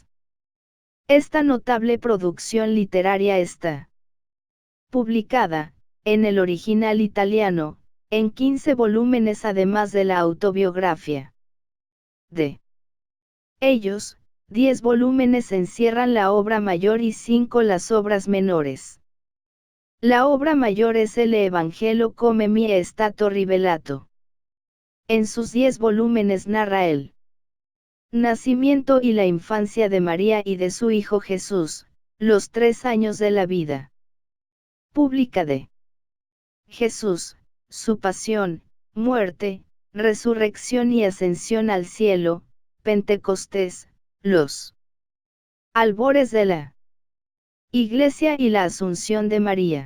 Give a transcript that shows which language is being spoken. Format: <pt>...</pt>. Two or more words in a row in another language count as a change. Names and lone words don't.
<es>Esta notable producción literaria está publicada, en el original italiano, en 15 volúmenes además de la autobiografía. De ellos, 10 volúmenes encierran la obra mayor y 5 las obras menores. La obra mayor es el Evangelio come mi è stato rivelato. En sus 10 volúmenes narra el nacimiento y la infancia de María y de su Hijo Jesús, los 3 años de la vida pública de Jesús, su pasión, muerte, resurrección y ascensión al cielo, Pentecostés, los albores de la Iglesia y la Asunción de María.</es>